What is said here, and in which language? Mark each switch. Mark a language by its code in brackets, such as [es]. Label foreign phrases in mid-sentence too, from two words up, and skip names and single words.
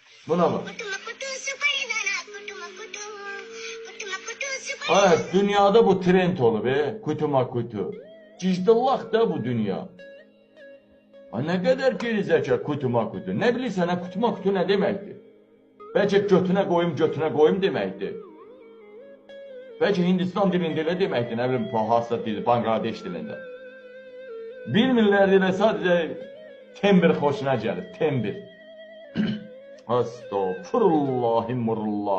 [tr] Buna bak. [az] Evet, dünyada bu trend olub, kutuma kutu. Cicdillaq da bu dünya. [tr] Ne kadar gerizekalı [az] kutuma kutu. Ne bilirsən, kutuma kutu ne deməkdir? Bəlkə götünə qoyum deməkdir. Bəlkə Hindistan dilində elə deməkdir, nə bilim, Bahasa dili, Bangladeş dilində. Bilmirlər elə sadəcə tembir xoşuna gəlir, tembir. Astagfirullahimurullah.